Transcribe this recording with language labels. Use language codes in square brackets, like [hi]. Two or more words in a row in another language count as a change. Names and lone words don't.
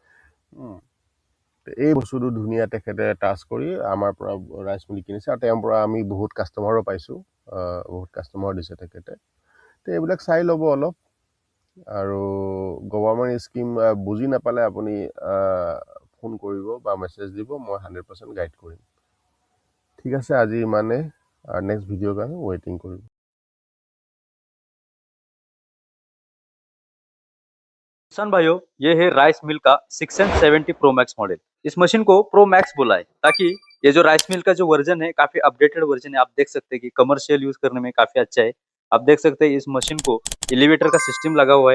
[as] এই বস্তুটো ধুনীয়া তেখেতে টাচ কৰি আমাৰ পৰা [en] rice mill [as] কিনিছে, আৰু তেওঁৰ পৰা আমি বহুত কাষ্টমাৰো পাইছোঁ, বহুত কাষ্টমাৰ দিছে তেখেতে। তো এইবিলাক চাই ল'ব অলপ, আৰু [en] government scheme [as] বুজি নাপালে আপুনি ফোন কৰিব বা মেছেজ দিব, মই 100% গাইড কৰিম। ঠিক আছে, আজি ইমানে। নেক্সট ভিডিঅ'ৰ কাৰণে ৱেইটিং কৰিব। [hi] किसान भाइयों, ये है [en] rice mill [hi] का 670 प्रो मैक्स मॉडल। इस मशीन को प्रो मैक्स बोला है ताकि ये जो [en] rice mill [hi] का जो वर्जन है काफी [en] updated version [hi] है। आप देख सकते हैं कि [en] commercial use [hi] करने में काफी अच्छा है। आप देख सकते हैं इस मशीन को एलिवेटर का सिस्टम लगा हुआ है।